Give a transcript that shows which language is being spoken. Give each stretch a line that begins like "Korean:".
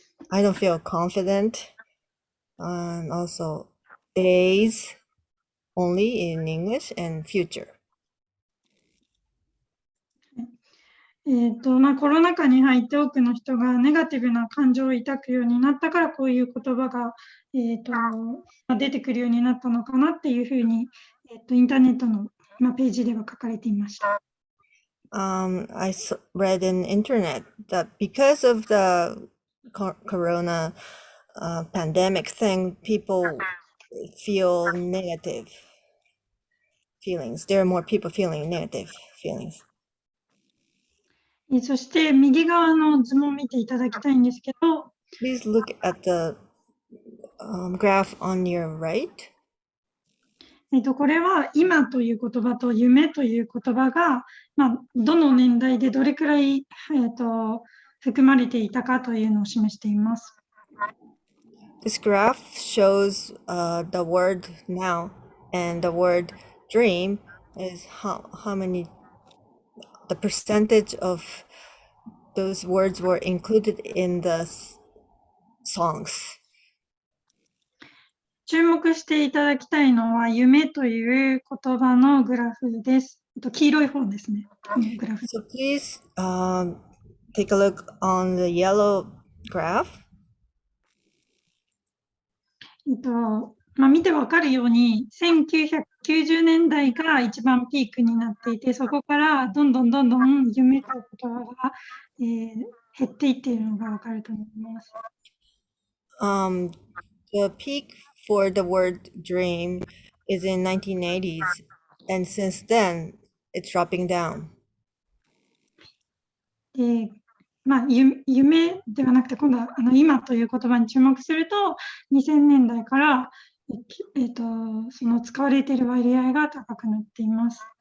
English: I don't feel confident, and also days only in English, and future.
Japanese: コロナ禍に入って多くの人がネガティブな感情を抱くようになったから、こういう言葉が、出てくるようになったのかなっていうふうに、インターネットの、ページでは書かれていました。
English: I read in internet that because of the corona pandemic thing, people feel negative feelings. There are more people feeling negative feelings.
Japanese: そして右側の図も見ていただきたいんですけど、
English: Please look at the graph on your right.
Japanese: これは今という言葉と夢という言葉が、どの年代でどれくらい、含まれていたかというのを示しています。
English: This graph shows the word now, and the word dream is how many, the percentage of those words were included in the songs.
Japanese: 注目していただきたいのは、夢という言葉のグラフです。黄色い方ですね。グラフ。
English: So please take a look on the yellow graph.
Japanese: 見てわかるように、1990年代が一番ピークになっていて、そこからどんどん夢という言葉が、減っていっているのがわかると思います。
English: The peak for the word dream is in 1980s, and since then it's dropping down.
Japanese: 夢ではなくて、今度は今という言葉に注目すると、2000年代から、その使われている割合が高くなっています。